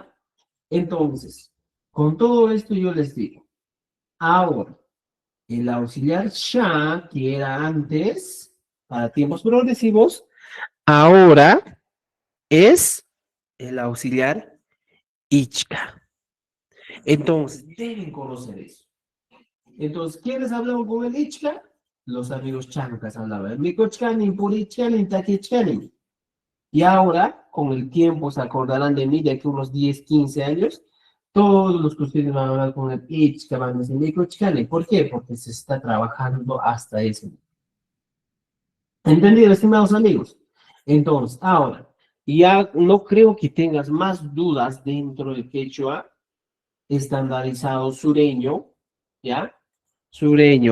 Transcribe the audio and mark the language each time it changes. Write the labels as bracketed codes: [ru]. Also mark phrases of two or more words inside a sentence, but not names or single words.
[es] Entonces, con todo esto yo les digo, ahora, el auxiliar sha, que era antes, para tiempos progresivos, ahora es el auxiliar ichka. Entonces, deben conocer eso. Entonces, ¿quiénes hablaban con el ichka? Los amigos chancas hablaban. [qu] Mikochkanin, purichkanin, takichkanin. [es] Y ahora, con el tiempo, se acordarán de mí de aquí unos 10, 15 años, todos los que ustedes van a hablar con el ichka van a decir Mikochkanin. ¿Por qué? Porque se está trabajando hasta ese momento. ¿Entendido, estimados amigos? Entonces, ahora, ya no creo que tengas más dudas dentro del quechua estandarizado sureño, ¿ya?